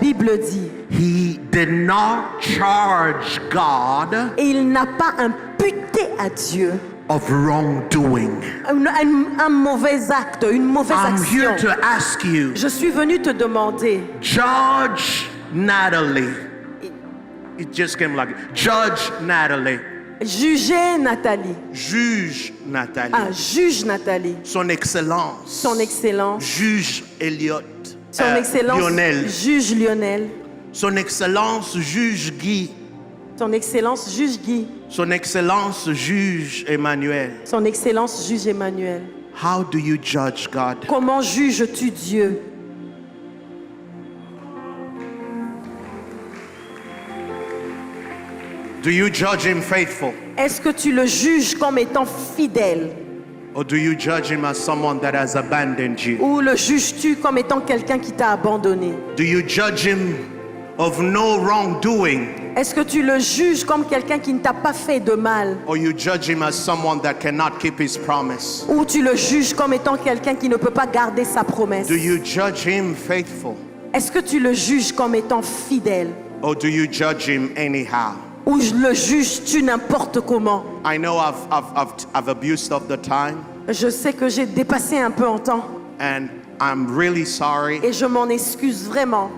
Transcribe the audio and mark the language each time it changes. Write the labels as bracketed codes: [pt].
[fr] Bible dit, [en] he did not charge God [fr] et il n'a pas imputé à Dieu [en] of wrongdoing. [fr] un mauvais acte, une mauvaise [en] I'm here [fr] action. [en] to ask you, [fr] Je suis venu te demander, [en] Judge Natalie. It just came like Judge Natalie. [fr] juger Nathalie. Juge Nathalie. Juge Nathalie. Son Excellence. Son Excellence. Juge Elliot. Son Excellence. Lionel. Juge Lionel. Son Excellence Juge Guy. Son Excellence juge Guy. Son Excellence Juge Emmanuel. Son Excellence juge Emmanuel. [en] How do you judge God? [fr] Comment juges-tu Dieu? [en] Do you judge him faithful? [fr] Est-ce que tu le juges comme étant fidèle? [en] Or do you judge him as someone that has abandoned you? [fr] Ou le juges-tu comme étant quelqu'un qui t'a abandonné? [en] Do you judge him of no wrongdoing? [fr] Est-ce que tu le juges comme quelqu'un qui ne t'a pas fait de mal? [en] Or you judge him as someone that cannot keep his promise? [fr] Ou tu le juges comme étant quelqu'un qui ne peut pas garder sa promesse? [en] Do you judge him faithful? [fr] Est-ce que tu le juges comme étant fidèle? [en] Or do you judge him anyhow? [fr] Ou le juges-tu n'importe comment? [en] I know I've abused of the time, [fr] Je sais que j'ai dépassé un peu en temps [en] and I'm really sorry, [fr] et je m'en excuse vraiment.